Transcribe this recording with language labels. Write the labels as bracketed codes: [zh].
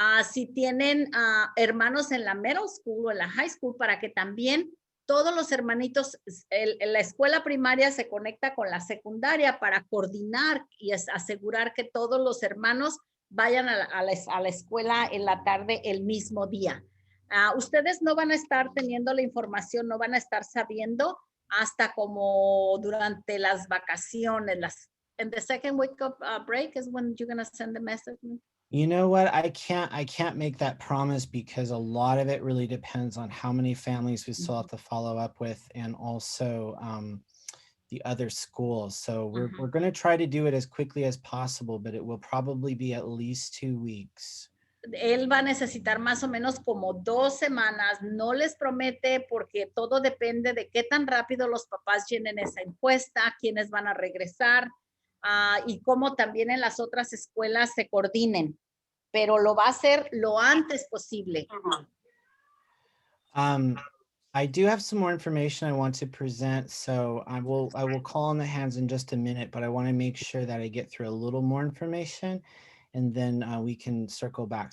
[es] Si tienen hermanos en la middle school o en la high school, para que también todos los hermanitos, la escuela primaria se conecta con la secundaria para coordinar y asegurar que todos los hermanos vayan a la escuela en la tarde el mismo día. Ustedes no van a estar teniendo la información, no van a estar sabiendo hasta como durante las vacaciones. [en] And the second week of break is when you're going to send the message. You know what? I can't make that promise because a lot of it really depends on how many families we still have to follow up with, and also the other schools. So we're going to try to do it as quickly as possible, but it will probably be at least 2 weeks. [es] Él va a necesitar más o menos como 2 semanas. No les promete porque todo depende de qué tan rápido los papás llenen esa encuesta, quiénes van a regresar y cómo también en las otras escuelas se coordinen. Pero lo va a hacer lo antes posible. [en] I do have some more information I want to present, so I will call on the hands in just a minute, but I want to make sure that I get through a little more information, and then we can circle back.